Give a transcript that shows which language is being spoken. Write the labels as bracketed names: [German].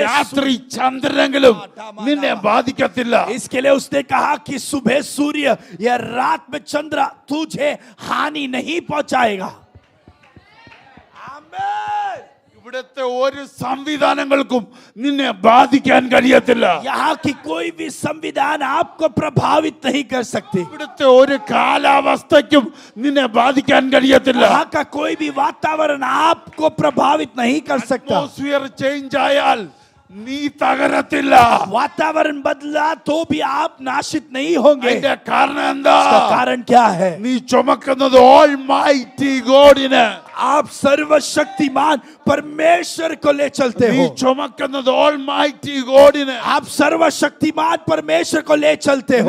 [Malayalam] രാത്രി ചന്ദ്രനെങ്കിലും നിന്നെ ബാധിക്കത്തില്ല. [Hindi] इसके लिए उसने कहा कि सुबह सूर्य या रात में चंद्र तुझे हानि नहीं पहुंचाएगा. आमीन. [Malayalam] ഇവിടുത്തെ ഒരു സംവിധാനങ്ങൾക്കും നിന്നെ ബാധിക്കാൻ കഴിയത്തില്ല. [Hindi] यहाँ की कोई भी संविधान आपको प्रभावित नहीं कर सकती. [Malayalam] ഇവിടുത്തെ ഒരു കാലാവസ്ഥയ്ക്കും നിന്നെ ബാധിക്കാൻ കഴിയത്തില്ല. [Hindi] यहाँ का कोई भी वातावरण आपको प्रभावित नहीं कर सकता. [English] atmosphere change [Malayalam] ആയാൽ നീ തകരത്തില്ല. [Hindi] वातावरण बदला तो भी आप नाशित नहीं होंगे. [Malayalam] അതിന്റെ കാരണം എന്താ? [Hindi] इसका कारण क्या है? [Malayalam] നീ ചുമക്കുന്നത് [English] Almighty ഗോഡിനെ. [Hindi] आप सर्वशक्तिमान परमेश्वर को ले चलते [Malayalam] നീ [Hindi] हो. [Malayalam] ചുമക്കുന്നത് [English] Almighty ഗോഡിനെ. [Hindi] आप सर्वशक्तिमान परमेश्वर को ले चलते हो.